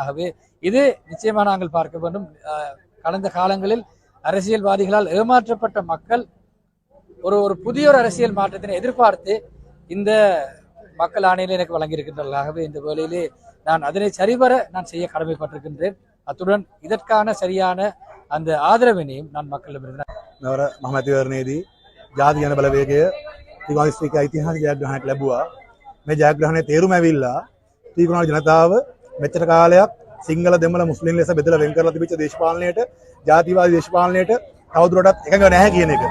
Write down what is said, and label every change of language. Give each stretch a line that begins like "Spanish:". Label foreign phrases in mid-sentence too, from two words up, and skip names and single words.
Tamil: ஆகவே இது நிச்சயமாக நாங்கள் பார்க்க வேண்டும். கடந்த காலங்களில் அரசியல்வாதிகளால் ஏமாற்றப்பட்ட மக்கள் ஒரு புதிய ஒரு அரசியல் மாற்றத்தினை எதிர்பார்த்து இந்த மக்கள் ஆணையிலே எனக்கு வழங்கியிருக்கின்றார்கள். ஆகவே இந்த வேளையிலே நான் அதனை சரிவர நான் செய்ய கடமைப்பட்டிருக்கின்றேன். அத்துடன் இதற்கான சரியான அந்த ආදරවෙනීම நான் மக்களிடமிருந்து
Sinhala: මෙවර මහමැතිවරණයේදී ජාති ජන බලවේගය ත්‍රිකෝණාස්ත්‍රික ඓතිහාසික ජයග්‍රහණයක් ලැබුවා. මේ ජයග්‍රහණයේ තේරුම ඇවිල්ලා ත්‍රිකෝණාස්ත්‍රික ජනතාව මෙච්චර කාලයක් සිංහල දෙමළ මුස්ලිම් ලෙස බෙදලා වෙන් කරලා තිබිච්ච දේශපාලනයට ජාතිවාදී දේශපාලනයට තවදුරටත් එකඟ නැහැ කියන එක.